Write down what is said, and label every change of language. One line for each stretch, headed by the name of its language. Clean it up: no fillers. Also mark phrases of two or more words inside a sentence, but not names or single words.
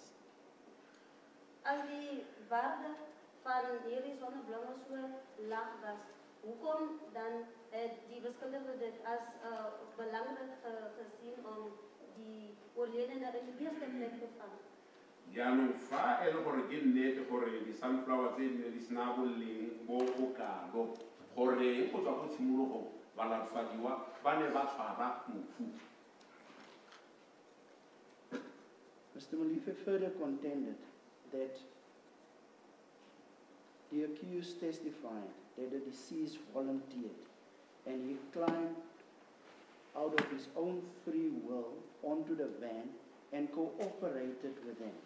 Afrikaans: As die waarde van hierdie sonneblomme so laag was, hoekom dan het die beskuldigde dit as belangrik gesien om die oorledene in die eerste plek te vang?
Tswana: Jaanong fa e le gore ke nnete gore di-sunflower tse di ne di sena boleng bo bokalo goreng go tswa go tshimologo balatfadiwa ba ne ba tshwara mofu.
English: Mr. Malife further contended that the accused testified that the deceased volunteered and he climbed out of his own free will onto the van and cooperated with them.